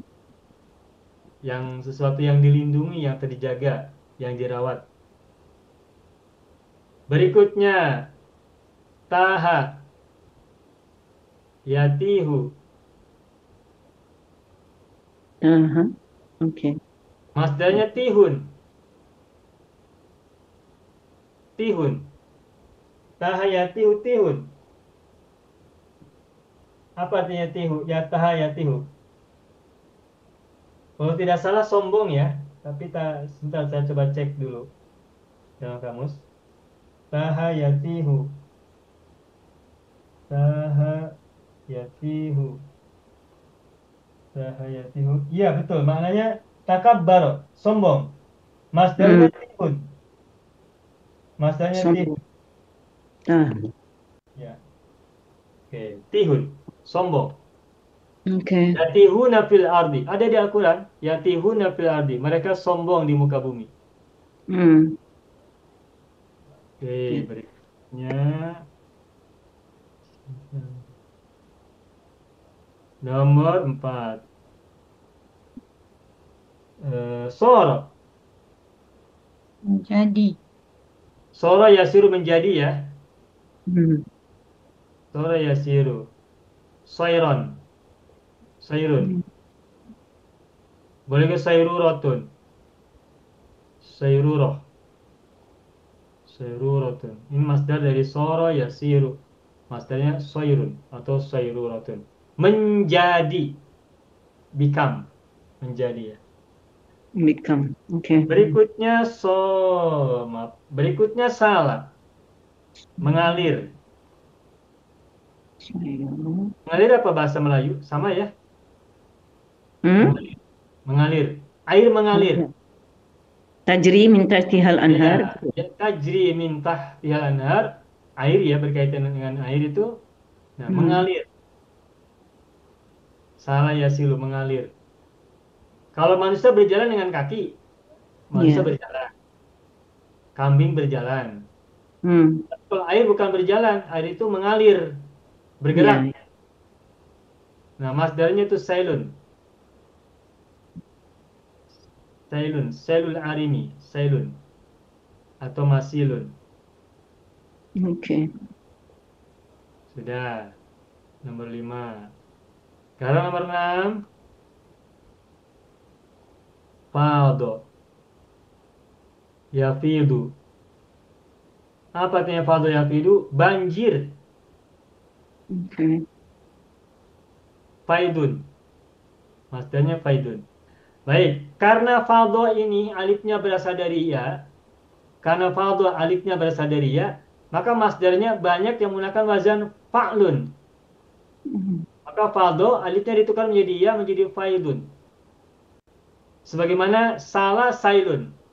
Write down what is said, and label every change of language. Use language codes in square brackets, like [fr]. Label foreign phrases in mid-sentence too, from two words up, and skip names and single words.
[id] yang sesuatu yang dilindungi, yang terjaga, yang dirawat. Berikutnya [ar] تاه يتيه. [id] Aha. Oke. Masdarnya tihun. Tihun. [ar] تاه يتيه تيها. [id] Apa artinya tihu? [ar] Ya تاه يتيه. [id] Kalau tidak salah sombong ya. Tapi tak, sebentar saya coba cek dulu dalam kamus. [ar] تاه يتيه. تاه يتيه. تاه يتيه. [id] Iya betul. Maknanya takabbar. Sombong. Masdarnya Hmm. tihun. Masdarnya tihun. Sombong. Ah, Ya. Oke. Tihun. Sombong. oke. [ar] يتيهون في الأرض. [id] Ada di Al-Quran. [ar] يتيهون في الأرض. [id] Mereka sombong di muka bumi. Hmm. Oke. Oke. Berikutnya. Nomor 4. Soro. Jadi. [ar] صار يصير [id] menjadi ya. Hmm. [ar] صار يصير. [id] Soiron. Sairun. Hmm. Boleh ke sairurotun. Sairuroh. Sairurotun. Ini masdar dari [ar] صار يصير. [id] Masdarnya soirun atau sairurotun. Menjadi. Become. Menjadi ya. Become. Oke. Berikutnya maaf. Berikutnya salah. Mengalir. Saya. Mengalir apa bahasa Melayu? Sama ya. Hmm? Mengalir. Mengalir. Air mengalir. Oke. [ar] تجري من تحتها الأنهار. Ya, تجري من تحتها الأنهار, [id] air ya, berkaitan dengan air itu. Nah, mengalir. [ar] سال يسيل, [id] mengalir. Kalau manusia berjalan dengan kaki, manusia Ya. berjalan. Kambing berjalan. Hmm. Kalau air bukan berjalan, air itu mengalir, bergerak. Ya. Nah, masdarnya itu sailun. [ar] سيل، سيل العرم، سيل. [id] Atau masilun. Oke. Sudah. Nomor 5. Sekarang nomor 6. Fado. Yafidu. Apa artinya [ar] فاض يفيض? [id] Banjir. Oke. Faidun. Masdarnya faidun. Baik, karena fado ini alifnya berasal dari ya. Karena fado alifnya berasal dari ya, maka masdarnya banyak yang menggunakan wazan fa'lun. Maka fado alifnya ditukar menjadi ya, menjadi faidun. Sebagaimana [ar] سال سيلا.